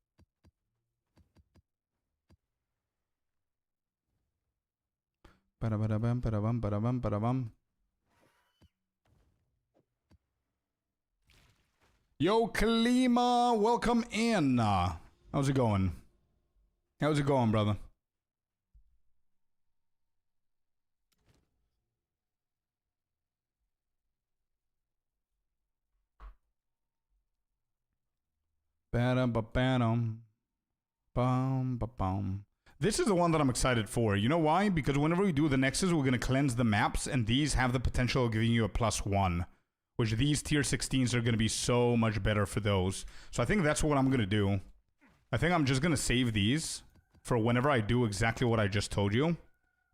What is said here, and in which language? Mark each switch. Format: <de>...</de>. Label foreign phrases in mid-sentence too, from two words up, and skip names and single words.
<en>Ba-da-ba-da-bum, ba-da-bum, ba-da-bum, ba-da-bum. Yo, Kalima, welcome in. How's it going? How's it going, brother? Ba-dum-ba-ba-dum. Bum-ba-bum. This is the one that I'm excited for. You know why? Because whenever we do the Nexus, we're going to cleanse the maps, and these have the potential of giving you a +1. Which these tier 16s are going to be so much better for those. So I think that's what I'm going to do. I think I'm just going to save these for whenever I do exactly what I just told you.</en>